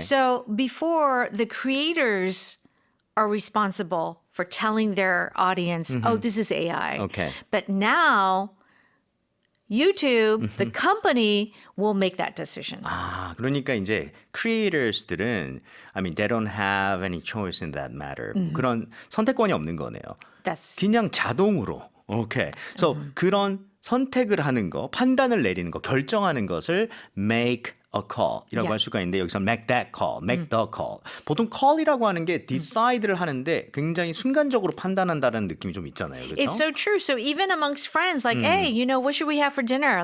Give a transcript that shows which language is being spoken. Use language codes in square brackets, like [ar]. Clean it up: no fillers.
[en] So before, the creators are responsible for telling their audience, oh, this is AI. Okay. But now YouTube, the company, will make that decision. [ko] 아, 그러니까 이제 creators들은 [en] I mean they don't have any choice in that matter. [ko] 그런 선택권이 없는 거네요. [en] That's [ko] 그냥 자동으로. 오케이. So 그런 선택을 하는 거, 판단을 내리는 거, 결정하는 것을 [en] make a call [ko] 이라고 [en] Yeah. [ko] 할 수가 있는데 여기서 [en] make that call, make the call. [ko] 보통 call이라고 하는 게 decide를 하는데 굉장히 순간적으로 판단한다는 느낌이 좀 있잖아요. 그렇죠? [en] It's so true. So even amongst friends, like, hey, you know, what should we have for dinner?